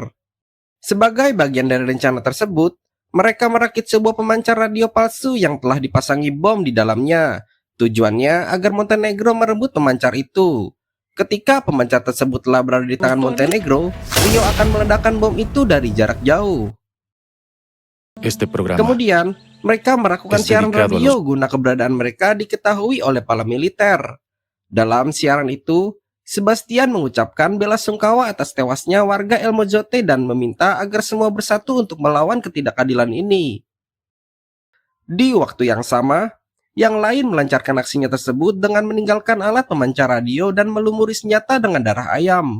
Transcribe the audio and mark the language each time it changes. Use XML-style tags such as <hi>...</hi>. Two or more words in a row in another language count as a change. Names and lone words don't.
<id>Sebagai bagian dari rencana tersebut, mereka merakit sebuah pemancar radio palsu yang telah dipasangi bom di dalamnya. Tujuannya agar Montenegro merebut pemancar itu. Ketika pemancar tersebut telah berada di tangan Montenegro, Rio akan meledakkan bom itu dari jarak jauh.</id> <es>Este programa</es> <id>Kemudian, mereka melakukan</id> <es>es</es> <id>siaran</id> <es>dedicado a</es> <id>radio guna keberadaan mereka diketahui oleh para militer. Dalam siaran itu, Sebastian mengucapkan bela sungkawa atas tewasnya warga El Mozote dan meminta agar semua bersatu untuk melawan ketidakadilan ini. Di waktu yang sama, yang lain melancarkan aksinya tersebut dengan meninggalkan alat pemancar radio dan melumuri senjata dengan darah ayam.</id>